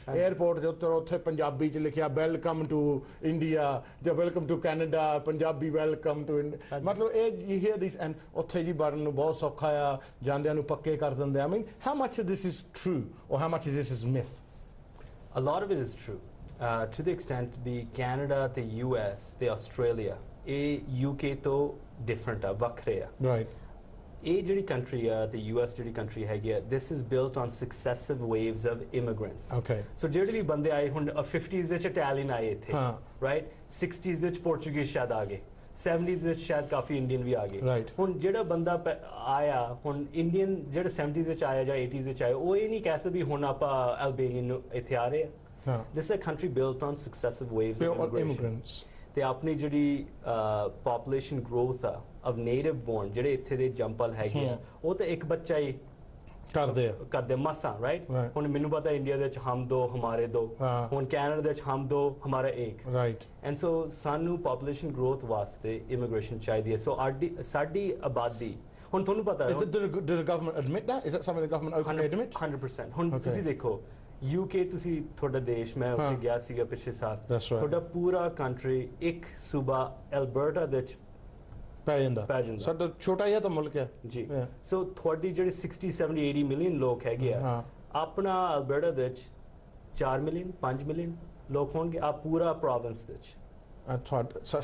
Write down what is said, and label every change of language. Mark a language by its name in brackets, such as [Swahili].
[Punjabi] Airport ਦੇ ਉੱਤੇ ਪੰਜਾਬੀ 'ਚ ਲਿਖਿਆ ਵੈਲਕਮ ਟੂ ਇੰਡੀਆ ਜਾਂ welcome to Canada, Punjabi welcome to India, ਮਤਲਬ ਇਹ ਯੂ ਹੀਅਰ ਦਿਸ ਐਂਡ ਉੱਥੇ ਜੀ ਵੜਨ ਨੂੰ ਬਹੁਤ ਸੌਖਾ ਆ, ਜਾਂਦਿਆਂ ਨੂੰ ਪੱਕੇ ਕਰ ਦਿੰਦੇ ਆ। [English] I mean how much of this is true or how much of this is myth? A lot of it is true, to the extent [Punjabi] we Canada ਤੇ US ਤੇ ਆਸਟ੍ਰੇਲੀਆ ਇਹ UK ਤੋਂ ਡਿਫਰੈਂਟ ਆ, ਵੱਖਰੇ ਆ, ਰਾਈਟ? ਇਹ ਜਿਹੜੀ country ਆ ਤੇ US ਜਿਹੜੀ ਕੰਟਰੀ ਹੈਗੀ ਆ, [English] this is built on successive waves of immigrants. Okay. [Punjabi] So ਜਿਹੜੇ ਵੀ ਬੰਦੇ ਆਏ, ਹੁਣ 50s ਵਿੱਚ ਇਟਾਲੀਅਨ ਆਏ ਇੱਥੇ, ਰਾਈਟ? 60s ਵਿੱਚ ਪੋਰਚੁਗੀਜ਼ ਸ਼ਾਇਦ ਆ ਗਏ, 70s ਵਿੱਚ ਸ਼ਾਇਦ ਕਾਫੀ ਇੰਡੀਅਨ ਵੀ ਆ ਗਏ। ਹੁਣ ਜਿਹੜਾ ਬੰਦਾ ਆਇਆ, ਹੁਣ ਇੰਡੀਅਨ ਜਿਹੜਾ 70s ਵਿੱਚ ਆਇਆ ਜਾਂ 80s ਵਿੱਚ ਆਇਆ, ਉਹ ਇਹ ਨਹੀਂ ਕਹਿ ਸਕਦੇ ਵੀ ਹੁਣ ਆਪਾਂ ਅਲਬੇਨੀਅਨ ਨੂੰ ਇੱਥੇ ਆ ਰਹੇ ਆ। [English] This is a country built on successive waves of immigrants. [Punjabi] ਤੇ ਆਪਣੀ ਜਿਹੜੀ ਪੋਪੂਲੇਸ਼ਨ ਗਰੋਥ ਆ [English] of native born [Punjabi] ਜਿਹੜੇ ਇੱਥੇ ਦੇ ਜੰਪਲ ਹੈਗੇ ਆ, ਉਹ ਤਾਂ ਇੱਕ ਬੱਚਾ ਹੀ ਕਰਦੇ ਮਸਾਂ, ਰਾਈਟ? ਹੁਣ ਮੈਨੂੰ ਪਤਾ ਇੰਡੀਆ ਦੇ ਵਿੱਚ ਹਮ 2 ਹਮਾਰੇ 2, ਹੁਣ ਕੈਨੇਡਾ ਦੇ ਵਿੱਚ ਹਮ 2 ਹਮਾਰਾ 1, ਰਾਈਟ? ਐਂਡ ਸੋ ਸਾਨੂੰ ਪੋਪੂਲੇਸ਼ਨ ਗਰੋਥ ਵਾਸਤੇ ਇਮੀਗ੍ਰੇਸ਼ਨ ਚਾਹੀਦੀ ਹੈ। ਸੋ ਸਾਡੀ ਆਬਾਦੀ, ਹੁਣ ਤੁਹਾਨੂੰ ਪਤਾ ਹੈ, [English] did the government admit that? Is that something the government openly admit? [Punjabi] 100%। ਹੁਣ ਤੁਸੀਂ ਦੇਖੋ UK, ਤੁਸੀਂ ਤੁਹਾਡਾ ਦੇਸ਼, ਮੈਂ ਉੱਥੇ ਗਿਆ ਸੀਗਾ ਪਿਛਲੇ ਸਾਲ, ਤੁਹਾਡਾ ਪੂਰਾ ਕੰਟਰੀ ਇੱਕ ਸੂਬਾ ਐਲਬਰਟਾ ਦੇ ਵਿੱਚ ਪੈ ਜਾਂਦਾ, ਸਾਡਾ ਛੋਟਾ ਜਿਹਾ ਤਾਂ ਮੁਲਕ ਹੈ ਜੀ। ਸੋ ਤੁਹਾਡੀ ਜਿਹੜੇ 60, 70, 80 ਮਿਲੀਅਨ ਲੋਕ ਹੈਗੇ ਆ, ਆਪਣਾ ਐਲਬਰਟਾ ਦੇ ਵਿੱਚ 4 ਮਿਲੀਅਨ 5 ਮਿਲੀਅਨ ਲੋਕ ਹੋਣਗੇ, ਆ ਪੂਰਾ ਪ੍ਰੋਵਿੰਸ ਦੇ ਵਿੱਚ।